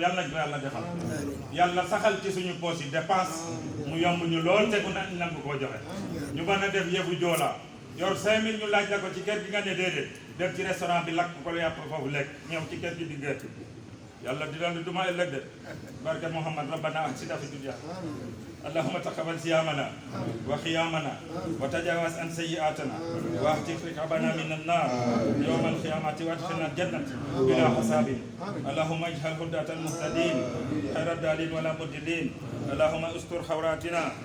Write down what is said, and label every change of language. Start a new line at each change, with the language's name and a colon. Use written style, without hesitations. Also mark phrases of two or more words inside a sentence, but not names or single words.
Wolof: yàlla nañ ko yàlla defal yàlla saxal ci suñu poos yi dépense mu yomb ñu lool te ku na nangu koo joxe ñu mën a def yëfu joolaa yor 5000 ñu laaj la ko ci kër gi nga ne déedéet dem ci restaurant bi lakk ko yàpp foofu lekk ñëw ci kër gi di gër yàlla di doon duma ëllëg de barke Muhammad
Arabic: ربنا آتنا في الدنيا اللهم تقبل صيامنا وقيامنا وتجاوز عن سيئاتنا واهتك رقابنا من النار يوم القيامة وادخلنا الجنة بلا حساب اللهم اجعل هداة المهتدين خير الدالين ولا مضلين اللهم استر حوراتنا